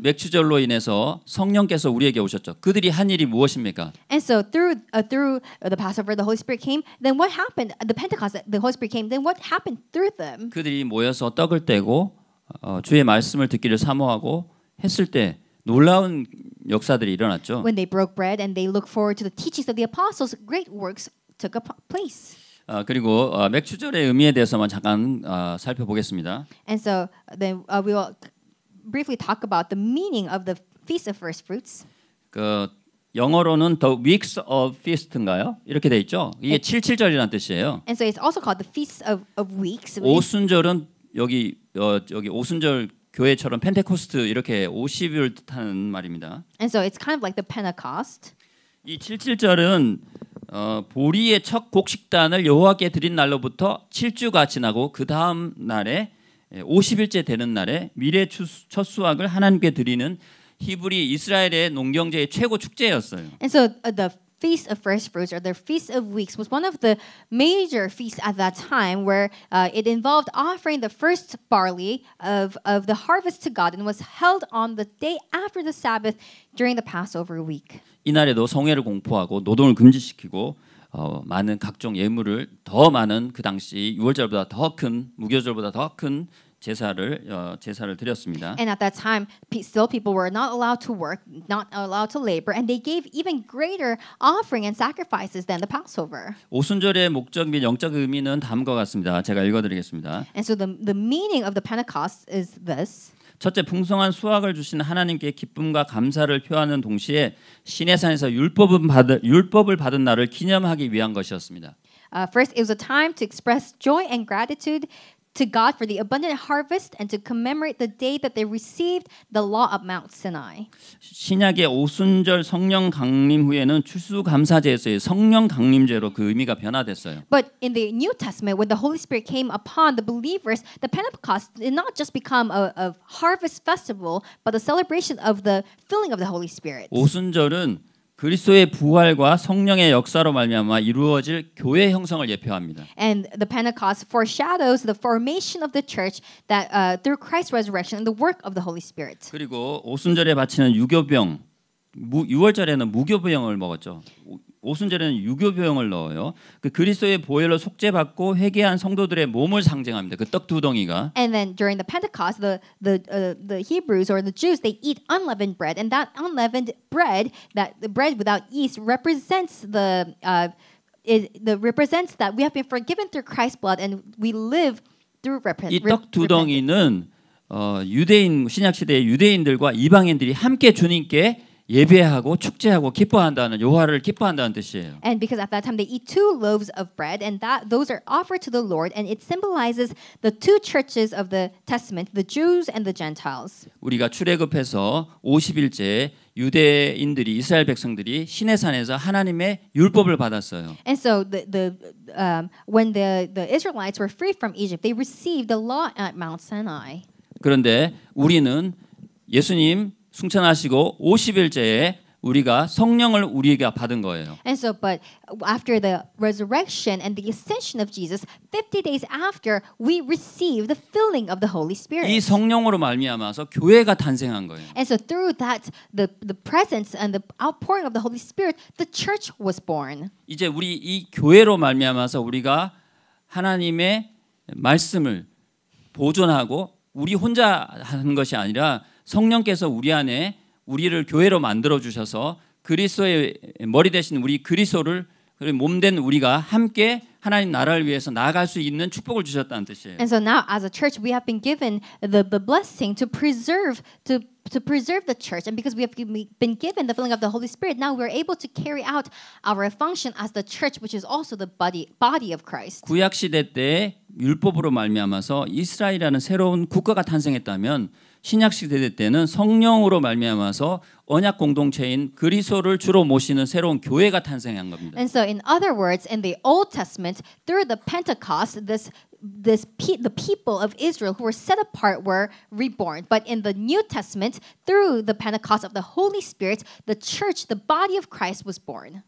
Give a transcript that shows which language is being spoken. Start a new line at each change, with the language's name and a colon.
Korean: 맥추절로 인해서 성령께서 우리에게 오셨죠. 그들이 한 일이 무엇입니까?
English: And so through the Passover, the Holy Spirit came. Then what happened? The Pentecost, the Holy Spirit came. Then what happened through them?
Korean: 그들이 모여서 떡을 떼고 주의 말씀을 듣기를 사모하고 했을 때 놀라운 역사들이 일어났죠.
English: When they broke bread and they looked forward to the teachings of the apostles, great works took place.
Korean: 그리고 맥추절의 의미에 대해서만 잠깐 살펴보겠습니다.
English: And so then we will briefly talk about the meaning of the Feast of First Fruits.
Korean: 그 영어로는
English: The Weeks of Feast
Korean: 인가요? 이렇게 돼 있죠. 이게 77절이라는 뜻이에요.
English: And so it's also called the Feast of Weeks.
Korean: 오순절은 여기 오순절 교회처럼 펜테코스트 이렇게 50일 뜻하는 말입니다.
English: And so it's kind of like the Pentecost.
Korean: 이 77절은 보리의 첫 곡식단을 여호와께 드린 날로부터 7주가 지나고 그 다음 날에 50일째 되는 날에 미래 첫 수확을 하나님께 드리는 히브리 이스라엘의 농경제의 최고 축제였어요.
English: And so the Feast of First Fruits or the Feast of Weeks was one of the major feasts at that time where it involved offering the first barley of the harvest to God and was held on the day after the Sabbath during the Passover week.
Korean: 이날에도 성회를 공포하고 노동을 금지시키고 많은 각종 예물을 더 많은 그 당시 유월절보다 더 큰 무교절보다 더 큰 제사를 드렸습니다.
English: And at that time, still people were not allowed to work, not allowed to labor, and they gave even greater offering and sacrifices than the Passover.
Korean: 오순절의 목적 및 영적 의미는 다음과 같습니다. 제가 읽어드리겠습니다.
English: And so the meaning of the Pentecost is this.
Korean: 첫째, 풍성한 수확을 주신 하나님께 기쁨과 감사를 표하는 동시에 시내산에서 율법을 받은 날을 기념하기 위한 것이었습니다.
English: First, it was a time to express joy and gratitude to God for the abundant harvest and to commemorate the day that they received the law of Mount Sinai.
Korean: 신약의 오순절 성령 강림 후에는 추수감사제에서의 성령 강림제로 그 의미가 변화됐어요.
English: But in the New Testament, when the Holy Spirit came upon the believers, the Pentecost did not just become a harvest festival, but a celebration of the filling of the Holy Spirit.
Korean: 오순절은 그리스도의 부활과 성령의 역사로 말미암아 이루어질 교회 형성을 예표합니다.
English: And the Pentecost foreshadows the formation of the church that through Christ's resurrection and the work of the Holy Spirit.
Korean: 그리고 오순절에 바치는 유교병, 유월절에는 무교병을 먹었죠. 오순절에는 유교병을 넣어요. 그 그리스도의 보혈로 속죄받고 회개한 성도들의 몸을 상징합니다. 그 떡 두 덩이가.
English: And then during the Pentecost, the Hebrews or the Jews they eat unleavened bread, and that unleavened bread, that the bread without yeast, represents represents that we have been forgiven through Christ's blood, and we live through repentance.
Korean: 이 떡 두 덩이는 유대인 신약 시대의 유대인들과 이방인들이 함께 주님께 예배하고 축제하고 기뻐한다는 요하를 기뻐한다는 뜻이에요.
English: And because at that time they eat two loaves of bread, and those are offered to the Lord, and it symbolizes the two churches of the Testament, the Jews and the Gentiles.
Korean: 우리가 출애굽해서 50일째 유대인들이 이스라엘 백성들이 시내산에서 하나님의 율법을 받았어요.
English: And so when the Israelites were freed from Egypt, they received the law at Mount Sinai.
Korean: 그런데 우리는 예수님 승천하시고 50일째에 우리가 성령을 우리가 받은 거예요.
English: And so, but after the resurrection and the ascension of Jesus, 50 days after, we receive the filling of the Holy Spirit.
Korean: 이 성령으로 말미암아서 교회가 탄생한 거예요.
English: And so, through that, the presence and the outpouring of the Holy Spirit, the church was born.
Korean: 이제 우리 이 교회로 말미암아서 우리가 하나님의 말씀을 보존하고 우리 혼자 하는 것이 아니라 성령께서 우리 안에 우리를 교회로 만들어 주셔서 그리스도의 머리 되신 우리 그리스도를 몸된 우리가 함께 하나님 나라를 위해서 나아갈 수 있는 축복을 주셨다는 뜻이에요.
English: And so now, as a church, we have been given the blessing to preserve the church, and because we have been given the filling of the Holy Spirit, now we're able to carry out our function as the church, which is also the body of Christ.
Korean: 구약 시대 때 율법으로 말미암아서 이스라엘이라는 새로운 국가가 탄생했다면 신약 시대 때는 성령으로 말미암아서 언약 공동체인 그리스도를 주로 모시는 새로운 교회가 탄생한 겁니다.
English: And so, in other words, in the Old Testament, through the Pentecost, the people of Israel who were set apart were reborn. But in the New Testament, through the Pentecost of the Holy Spirit, the church, the body of Christ, was born.